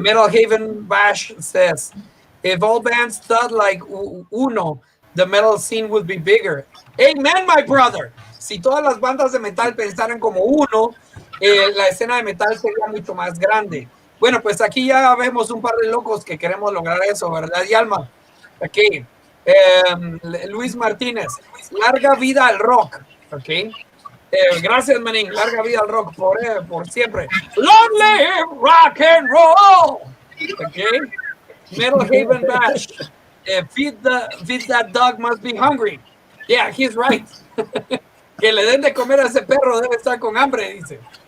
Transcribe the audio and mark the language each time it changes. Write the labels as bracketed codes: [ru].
[en] Metal Haven Bash says, if all bands thought like Uno, the metal scene would be bigger. Amen, my brother. [es] Si todas las bandas de metal pensaran como Uno, la escena de metal sería mucho más grande. Bueno, pues aquí ya vemos un par de locos que queremos lograr eso, ¿verdad, Yalma? Aquí. Luis Martínez, larga vida al rock. Ok. Gracias, manín. Larga vida al rock por siempre. [en] Long live rock and roll. Ok. Metal Haven Bash. Feed that dog must be hungry. Yeah, he's right. [es] Que le den de comer a ese perro, debe estar con hambre, dice.